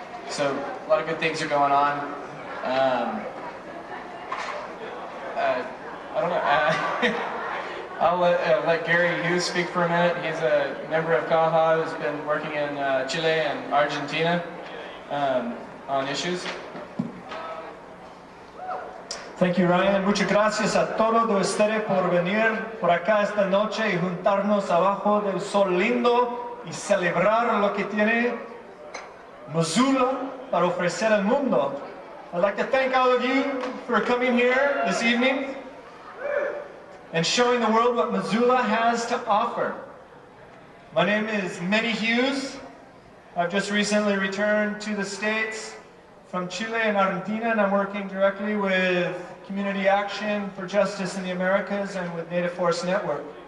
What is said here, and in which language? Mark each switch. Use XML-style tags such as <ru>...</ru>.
<en>So a lot of good things are going on. I don't know. I'll let Gary Hughes speak for a minute. He's a member of CAHA who's been working in Chile and Argentina on issues. Thank you, Ryan.</en> <es>Muchas gracias a todos de ustedes por venir por acá esta noche y juntarnos abajo del sol lindo y celebrar lo que tiene Missoula para ofrecer al mundo.</es> <en>I'd like to thank all of you for coming here this evening and showing the world what Missoula has to offer. My name is Manny Hughes. I've just recently returned to the States from Chile and Argentina, and I'm working directly with Community Action for Justice in the Americas and with Native Force Network.</en>